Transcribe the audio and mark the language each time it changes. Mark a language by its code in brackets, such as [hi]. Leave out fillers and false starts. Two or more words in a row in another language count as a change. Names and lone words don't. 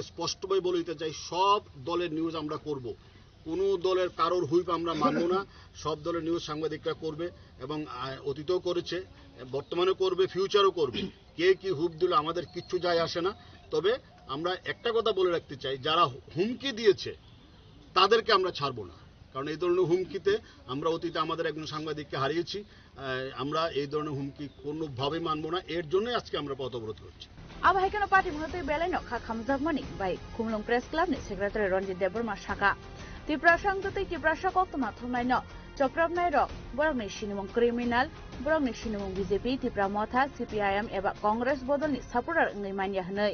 [bn] স্পষ্টভাবে বলে দিতে চাই সব দলের নিউজ আমরা করব কোনো দলের কারোর হুইপ আমরা মানব না সব দলের নিউজ সাংবাদিকরা করবে এবং অতীতেও করেছে বর্তমানেও করবে ফিউচারও করবে কে কি হুইপ দিল আমাদের কিচ্ছু যায় আসে না তবে আমরা একটা কথা বলে রাখতে চাই যারা হুমকি দিয়েছে তাদেরকে আমরা ছাড়বো না কারণ এই ধরনের হুমকিতে আমরা অতীতে আমাদের একজন সাংবাদিককে হারিয়েছি আমরা এই ধরনের হুমকি কোনোভাবেই মানব না এর জন্যই আজকে আমরা পথ অবরোধ করছি [trp] अब हाइकेनो पार्टी मुहते बेलायनो खा खामजागमानि बाय खुमलुं प्रेस क्लाबनि सेक्रेटारि रंजित देब्रमा शाखा त्रिपुरा संगतै त्रिपुरा सकतमा थुमनायनो चक्रबनाय र बरंनि सिनिमुं क्रिमिनाल बरंनि सिनिमुं बीजेपी त्रिपुरा मथा सीपीआईएम एबा कांग्रेस बदलनि सापर्टार ngै मानिया हनै